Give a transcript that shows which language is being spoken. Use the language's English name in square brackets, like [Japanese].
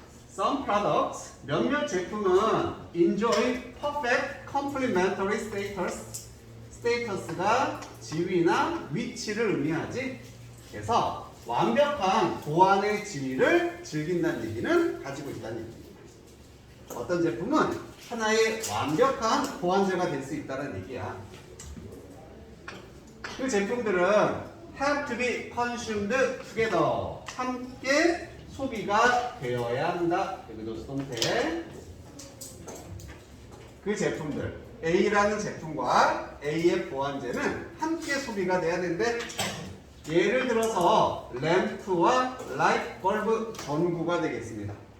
[English] Some products, [Korean] 몇몇 제품은 [English] enjoy perfect complementary status. [Korean] 스테이터스가 지위나 위치를 의미하지. 그래서 완벽한 보완의 지위를 즐긴다는 얘기는 가지고 있다는 얘기입니다. 어떤 제품은 하나의 완벽한 보완제가 될 수 있다는 얘기야. 그 제품들은 [English] have to be consumed together. [Korean] 함께 소비가 되어야 한다. 여기도 수동태. 그 제품들 A라는 제품과 A의 보완제는 함께 소비가 돼야 되는데 예를 들어서 램프와 라이트 벌브 전구가 되겠습니다.